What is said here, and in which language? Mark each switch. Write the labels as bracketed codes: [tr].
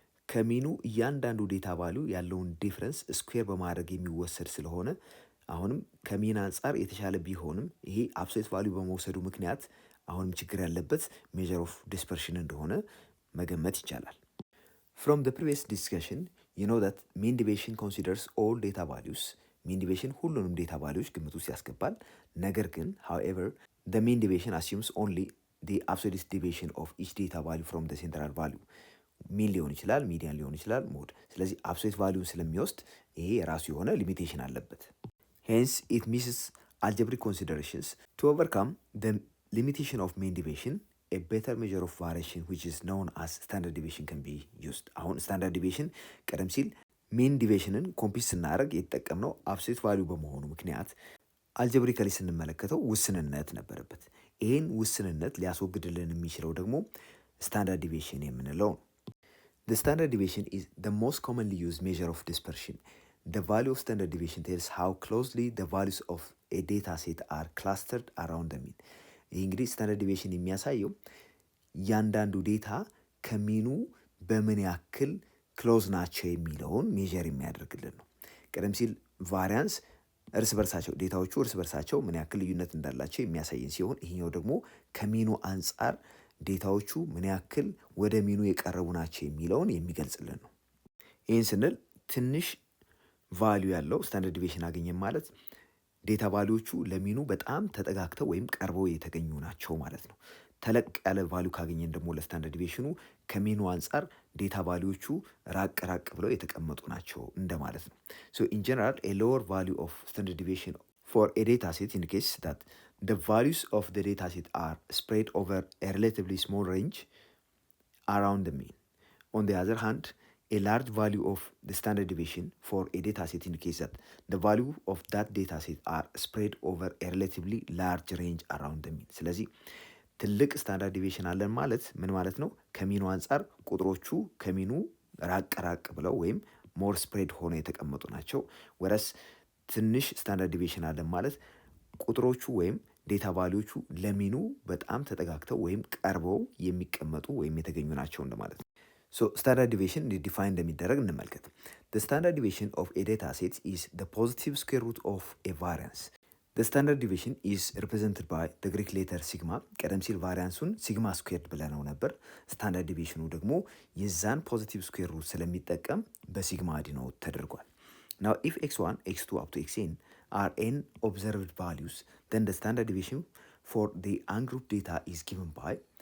[am] ከሚኑ እያንዳንዱ ዴታ ቫሊዩ ያለውን ዲፍረንስ ስኩዌር በማድረግ የሚወሰድ ስለሆነ አሁንም ከሚን አንጻር የተሻለ ቢሆንም ይሄ አብሶሉት ቫሊዩ በመውሰዱ ምክንያት አሁንም ችግር ያለበት ሜዥር ኦፍ ዲስፐርሽን እንደሆነ መገመት ይቻላል። [en] From the previous discussion, you know that mean deviation considers all data values. mean deviation [am] ሁሉንም ዴታ ቫሊዩዎች ግምት ውስጥ ያስገባል። ነገር ግን [en] however, the mean deviation assumes only the absolute deviation of each data value from the central value. [am] ሚን ሊሆን ይችላል፣ ሚዲያን ሊሆን ይችላል፣ ሞድ። ስለዚህ አብሶሉት ቫሊዩን ስለሚወስድ ይሄ የራሱ የሆነ ሊሚቴሽን አለበት። [en] Hence, it misses algebraic considerations. To overcome the limitation of mean deviation, a better measure of variation which is known as standard deviation can be used. [am] አሁን ስታንዳርድ ዲቪዬሽን ቀደም ሲል ሜን ዲቪዬሽንን ኮምፒት ስናደርግ የተጠቀምነው አብሶሉት ቫሊዩ በመሆኑ ምክንያት አልጀብሪካሊ ስንመለከተው ውስንነት ነበረበት። ይህን ውስንነት ሊያስወግድልን የሚችለው ደግሞ ስታንዳርድ ዲቪዬሽን የምንለው ነው። [en] The standard deviation is the most commonly used measure of dispersion. The value of standard deviation tells how closely the values of a data set are clustered around the mean. [am] ይህ እንግዲህ ስታንዳርድ ዲቪዬሽን የሚያሳየው እያንዳንዱ ዴታ ከሚኑ በምን ያክል ክሎዝ ናቸው የሚለውን ሜዥር የሚያደርግልን ነው። ቀደም ሲል ቫሪያንስ እርስ በርሳቸው ዴታዎቹ እርስ በርሳቸው ምን ያክል ልዩነት እንዳላቸው የሚያሳየን ሲሆን ይሄኛው ደግሞ ከሚኑ አንጻር ዴታዎቹ ምን ያክል ወደ ሚኑ የቀረቡ ናቸው የሚለውን የሚገልጽልን ነው። ይህን ስንል ትንሽ ቫሊዩ ያለው ስታንዳርድ ዲቪዬሽን አገኘን ማለት ዴታ ቫሊዎቹ ለሚኑ በጣም ተጠጋግተው ወይም ቀርበው የተገኙ ናቸው ማለት ነው። ተለቅ ያለ ቫሊዩ ካገኘን ደግሞ ለስታንዳርድ ዲቪዬሽኑ ከሚኑ አንጻር ዴታ ቫሊዎቹ ራቅ ራቅ ብለው የተቀመጡ ናቸው እንደማለት ነው። [en] ሶ ኢን ጀነራል ኤ ሎወር ቫሊዩ ኦፍ ስታንዳርድ ዲቪዬሽን ፎር ኤ ዴታ ሴት ኢንዲኬትስ ዳት the values of the data set are spread over a relatively small range around the mean. On the other hand, a large value of the standard deviation for a data set indicates that the value of that data set are spread over a relatively large range around the mean. [am] ስለዚህ ትልቅ ስታንዳርድ ዲቪዬሽን አለን ማለት ምን ማለት ነው? ከሚኑ አንጻር ቁጥሮቹ ከሚኑ ራቅ ራቅ ብለው ወይም ሞር ስፕሬድ ሆነው የተቀመጡ ናቸው። ወረስ ትንሽ ስታንዳርድ ዲቪዬሽን አለን ማለት ቁጥሮቹ ወይም ዴታ ቫሊዎቹ ለሚኑ በጣም ተጠጋግተው ወይም ቀርበው የሚቀመጡ ወይም የተገኙ ናቸው እንደማለት ነው። ሶ ስታንዳርድ ዲቪዬሽን ዲፋይን እንደሚደረግ እንመልከት። [en] The standard deviation of a data set is the positive square root of a variance. The standard deviation is represented by the Greek letter sigma. [am] ቀደም ሲል ቫሪያንሱን ሲግማ ስኩዌርድ ብለነው ነበር። ስታንዳርድ ዲቪዬሽኑ ደግሞ የዛን ፖዚቲቭ ስኩዌር ሩት ስለሚጠቀም በሲግማ ዲኖት ተደርጓል። [en] Now if x1, x2 up to xn are n observed values, then the standard deviation for the ungrouped data is given by